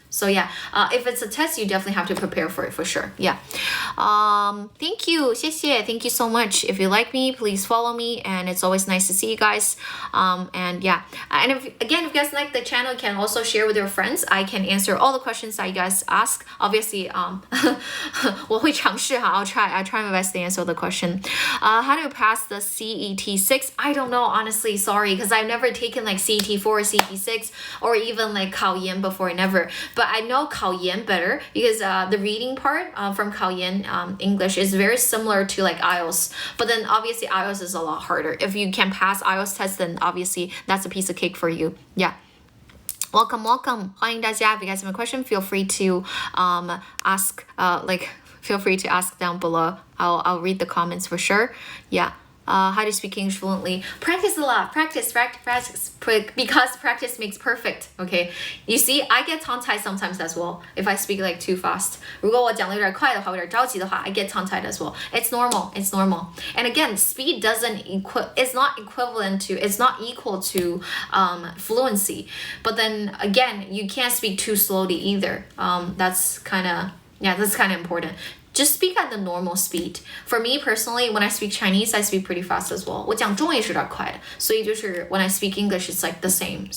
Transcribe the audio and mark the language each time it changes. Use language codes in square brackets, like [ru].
[en] So yeah, if it's a test, you definitely have to prepare for it for sure. Yeah. Thank you. [zh] 谢谢. [en] Thank you so much. If you like me, please follow me, and it's always nice to see you guys. And yeah, and if you guys like the channel, you can also share with your friends. I can answer all the questions that you guys ask. [zh] Obviously, 我会尝试哈. [en] I try my best to answer the question. How to pass the CET 6? I don't know, honestly, sorry, because I've never taken like CET 4 or CET 6 or even like 考研 before, never. But I know 考研 better because the reading part from 考研 English is very similar to like IELTS. But then obviously IELTS is a lot harder. If you can pass IELTS test, then obviously that's a piece of cake for you. Yeah. Welcome. [zh] 欢迎大家. [en] If you guys have a question, feel free to ask feel free to ask down below. I'll read the comments for sure. Yeah. how to speak English fluently. Practice a lot. Practice. Because practice makes perfect. Okay. You see, I get tongue-tied sometimes as well if I speak like too fast. [zh] 如果我讲得有点快的话，有点着急的话， [en] I get tongue-tied as well. It's normal. It's normal. And again, speed it's not equal to fluency. But then again, you can't speak too slowly either. That's kind of important. Just speak at the normal speed. For me personally, when I speak Chinese, I speak pretty fast as well. [zh] 我讲中文也是有点快的，所以就是 [en] when I speak English, it's like the same.